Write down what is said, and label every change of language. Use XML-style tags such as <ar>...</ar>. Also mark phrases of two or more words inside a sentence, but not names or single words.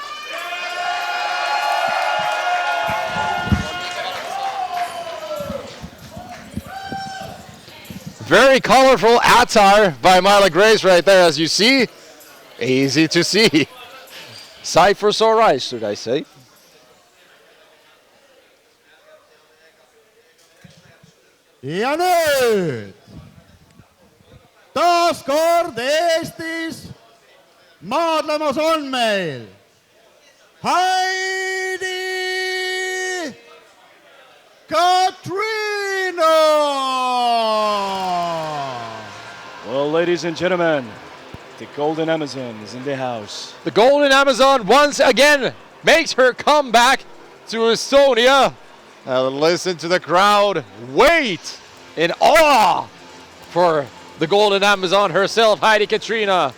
<en>Very colorful attire by Mila Grace right there, as you see. Easy to see. Sight for sore eyes, should I say.</en> <et>Ja nüüd taas kord Eestis maadlemas on meil Heidi Katrina.</et> <en>Well, ladies and gentlemen, the Golden Amazon is in the house. The Golden Amazon once again makes her comeback to Estonia. Listen to the crowd wait in awe for the Golden Amazon herself, Heidi Katrina.</en>